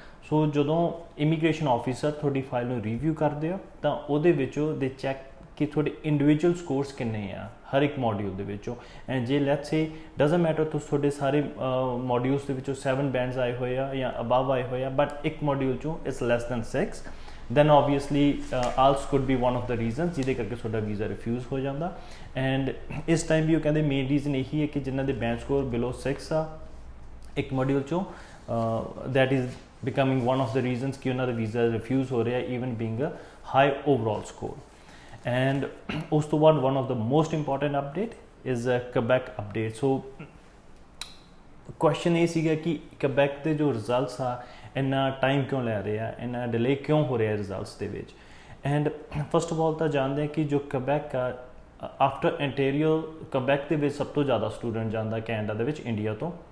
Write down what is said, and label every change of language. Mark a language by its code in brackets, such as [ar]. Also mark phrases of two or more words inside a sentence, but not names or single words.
[pa] ਸੋ ਜਦੋਂ [en] immigration officer [pa] ਤੁਹਾਡੀ ਫਾਈਲ ਨੂੰ ਰਿਵਿਊ ਕਰਦੇ ਆ ਤਾਂ ਉਹਦੇ ਵਿੱਚੋਂ ਦੇ ਚੈੱਕ ਕਿ ਤੁਹਾਡੇ [en] individual scores [pa] ਕਿੰਨੇ ਆ ਹਰ ਇੱਕ ਮੋਡਿਊਲ ਦੇ ਵਿੱਚੋਂ। ਐਂਡ ਜੇ [en] let's say doesn't matter [pa] ਤੁਹਾਡੇ ਸਾਰੇ ਮੋਡਿਊਲਸ ਦੇ ਵਿੱਚੋਂ 7 ਬੈਂਡਸ ਆਏ ਹੋਏ ਆ ਜਾਂ ਅਬਵ ਆਏ ਹੋਏ ਆ, ਬਟ ਇੱਕ ਮੋਡਿਊਲ ਚੋਂ [en] it's less than 6, then obviously ALS could be one of the reasons [pa] ਜਿਹਦੇ ਕਰਕੇ ਤੁਹਾਡਾ ਵੀਜ਼ਾ ਰਿਫਿਊਜ਼ ਹੋ ਜਾਂਦਾ। ਐਂਡ ਇਸ ਟਾਈਮ ਵੀ ਉਹ ਕਹਿੰਦੇ [en] main reason [pa] ਇਹੀ ਹੈ ਕਿ ਜਿਨ੍ਹਾਂ ਦੇ [en] band score below 6 [pa] ਆ ਇੱਕ ਮੋਡਿਊਲ ਚੋਂ, [en] that is becoming one of the reasons [pa] ਕਿ ਉਹਨਾਂ ਦਾ ਵੀਜ਼ਾ ਰਿਫਿਊਜ਼ ਹੋ ਰਿਹਾ [en] even being a high overall score। [pa] ਐਂਡ ਉਸ ਤੋਂ ਬਾਅਦ [en] one of the most important update is a Quebec update। so question [pa] ਇਹ ਸੀਗਾ ਕਿ Quebec ਦੇ ਜੋ ਰਿਜ਼ਲਟਸ ਆ ਇੰਨਾ ਟਾਈਮ ਕਿਉਂ ਲੈ ਰਹੇ ਆ, ਇੰਨਾ ਡਿਲੇ ਕਿਉਂ ਹੋ ਰਿਹਾ ਰਿਜ਼ਲਟਸ ਦੇ ਵਿੱਚ। [en] and first of all [pa] ਤਾਂ ਜਾਣਦੇ ਆ ਕਿ ਜੋ Quebec ਆ ਆਫਟਰ Ontario, Quebec ਦੇ ਵਿੱਚ ਸਭ ਤੋਂ ਜ਼ਿਆਦਾ ਸਟੂਡੈਂਟ ਜਾਂਦਾ ਕੈਨੇਡਾ ਦੇ ਵਿੱਚ ਇੰਡੀਆ ਤੋਂ।